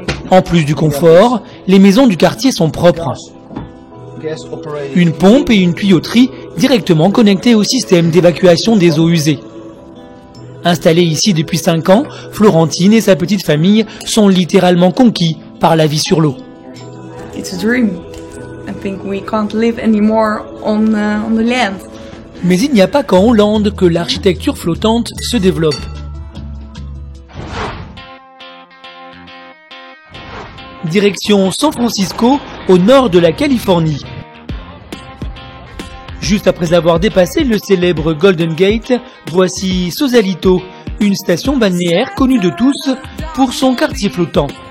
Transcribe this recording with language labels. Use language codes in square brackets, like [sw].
[fr] En plus du confort, les maisons du quartier sont propres. Une pompe et une tuyauterie directement connectées au système d'évacuation des eaux usées. Installée ici depuis 5 ans, Florentine et sa petite famille sont littéralement conquis par la vie sur l'eau. [en] It's a dream. I think we can't live anymore on the land. [fr] Mais il n'y a pas qu'en Hollande que l'architecture flottante se développe. Direction San Francisco, au nord de la Californie. Juste après avoir dépassé le célèbre Golden Gate, voici Sausalito, une station balnéaire connue de tous pour son quartier flottant.